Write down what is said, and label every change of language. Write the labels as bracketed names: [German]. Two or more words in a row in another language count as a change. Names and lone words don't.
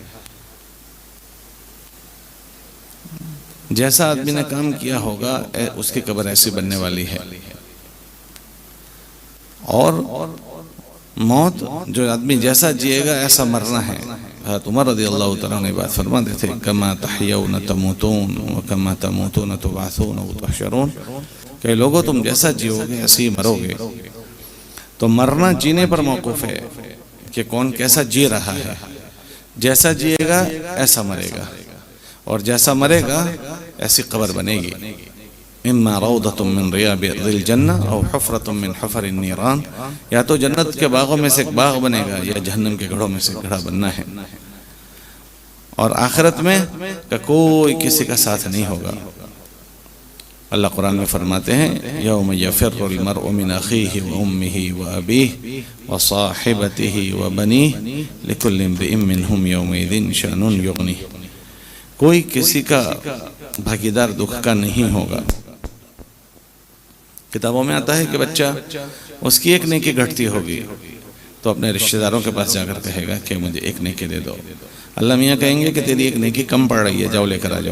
[Hindi] जैसा आदमी ने काम किया होगा उसकी कब्र ऐसी बनने वाली है। और मौत जो आदमी जैसा जिएगा ऐसा मरना है। हज़रत उमर रज़ियल्लाहु तआला ने बात फरमाते थे, [Arabic] كما تحيون تموتون وكما تموتون تبعثون وتحشرون, [Hindi] कि लोगों तुम जैसा जियोगे ऐसे ही मरोगे। तो मरना जीने पर मौकूफ है कि कौन कैसा जी रहा है। जैसा जिएगा ऐसा मरेगा और जैसा मरेगा ऐसी कब्र बनेगी। [Arabic] إما روضة من رياض الجنة أو حفرة من حفر النيران, [Hindi] या तो जन्नत के बागों में से एक बाग बनेगा या जहन्नम के घड़ों में से घड़ा बनना है। और आखिरत में का कोई किसी का साथ नहीं होगा। अल्लाह कुरान में फरमाते हैं, [Arabic] يوم يفر المرء من أخيه وأمه وأبيه وصاحبته وبنيه لكل امرئ منهم يومئذ شأن يغنيه. [Hindi] कोई किसी का भागीदार दुख का नहीं होगा। किताबों में आता है कि बच्चा उसकी एक नेकी घटती होगी तो अपने रिश्तेदारों के पास जाकर कहेगा कि मुझे एक नेकी दे दो। अल्लाह मियाँ कहेंगे कि तेरी एक नेकी कम पड़ रही है, जाओ लेकर आ जाओ।